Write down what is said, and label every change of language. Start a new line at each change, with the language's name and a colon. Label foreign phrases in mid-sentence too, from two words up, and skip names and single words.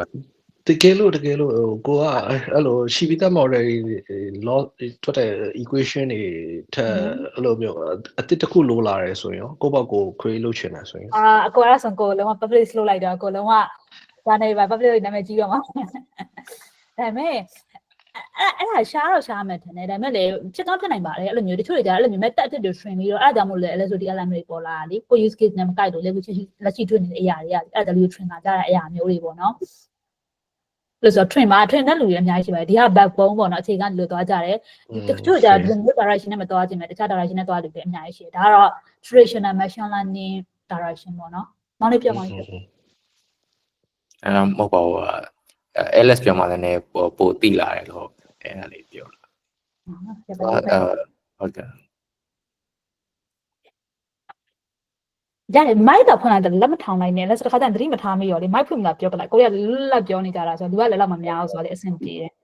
Burmese: တကယ်လို့ဟိုကိုကအဲ့လိုရှိပြီးသား model တွေ law ထွက်တဲ့ equation တွေထက်အဲ့လိုမျိုးအတစ်တစ်ခုလိုလာတယ်ဆိုရင်ရောကိုယ့်ဘက်ကို create လုပ်ချင်တယ်ဆိုရင် အကိုအဲ့ဒါဆိုကိုလုံးဝ publish လုပ်လိုက်တော့ကိုလုံးဝဒါနေပါ publish နာမည်ကြီးတော့မှာဒါပေမဲ့အဲ့ဒါရှားတော့ရှားမယ်ထင်တယ်ဒါပေမဲ့လေ ဖြစ်တော့ဖြစ်နိုင်ပါတယ်အဲ့လိုမျိုးတချို့တွေကြအဲ့လိုမျိုး method အစ်တွေ train ပြီးတော့အဲ့ဒါကြောင့်မို့လဲအဲ့လိုဆိုဒီ element တွေပေါ်လာတာလေကို
English: use case
Burmese: နဲ့မကိုက်လို့လေကိုလက်ရှိတွေ့နေတဲ့အရာတွေကအဲ့ဒါလူ train လာကြတဲ့အရာမျိုးတွေပေါ့နော်လို့ဆို train တဲ့လူတွေအများကြီးရှိပါတယ်ဒီက backbone ပေါ့နော်အခြေခံလို့သွားကြတယ်တချို့ကြဒီလို direction နဲ့မသွားခြင်းပဲတခြား direction နဲ့သွားတယ်ပဲအများကြီးရှိတယ်ဒါကတော့
English: traditional machine learning direction
Burmese: ပေါ့နော်မောင်လေးပြောပါဦး မဟုတ်ပါဘူးLS ပြောမှလည်းပိုတိလာတယ်လို့အဲ့ဒါလေးပြောတာဟုတ်ကဲ့ ရတယ်မိုက်တော့ဖွင့်လိုက်တယ်လက်မထောင်နိုင်နဲ့လက်စတစ်ခါတည်းသတိမထားမိရောလေမိုက်ဖွင့်မလားပြောပလိုက်ကိုရလက်ပြောနေကြတာဆိုတော့လူကလည်းလောက်မများဘူးဆိုတော့လေအဆင်ပြေတယ်